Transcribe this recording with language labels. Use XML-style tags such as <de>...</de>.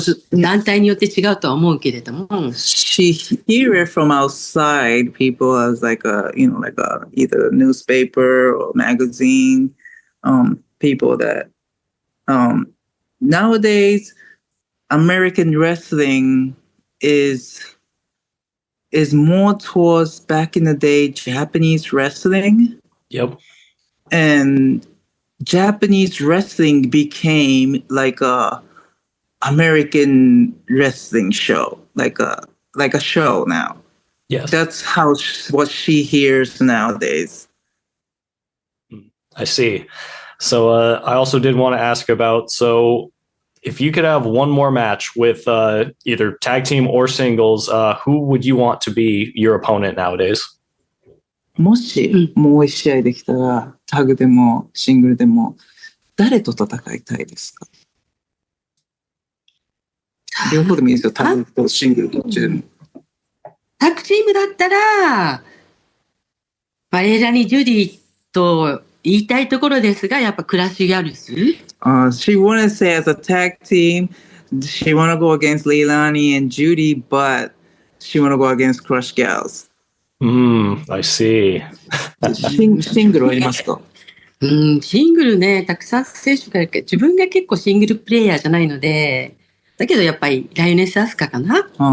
<ja>団体によって違うとは思うけれども。</ja> <en>She hear it from outside people as like a either newspaper or magazine, people that, nowadays American wrestling is more towards back in the day Japanese wrestling. Yep. And Japanese wrestling became like a American wrestling show, like a show now. Yes. That's what she hears nowadays. I see. So I also did want to ask about, so if you could have one more match with either tag team or singles, who would you want to be your opponent nowadays?</en> <ja>もしもう一試合できたら、タグでもシングルでも誰と戦いたいですか？両方でもいいですよ。タグとシングルどっちでも。タッグチームだったら、バレーラにジュディと言いたいところですが、やっぱクラッシュギャルス</ja> <en>She wouldn't say as a tag team, she want to go against Leilani and Judy, but she want to go against Crush Gals. I see.</en> <ja>シングルありますか？シングルね、たくさん選手がいるけど、自分が結構シングルプレイヤーじゃないので、だけどやっぱりライオネス・アスカかな。</ja>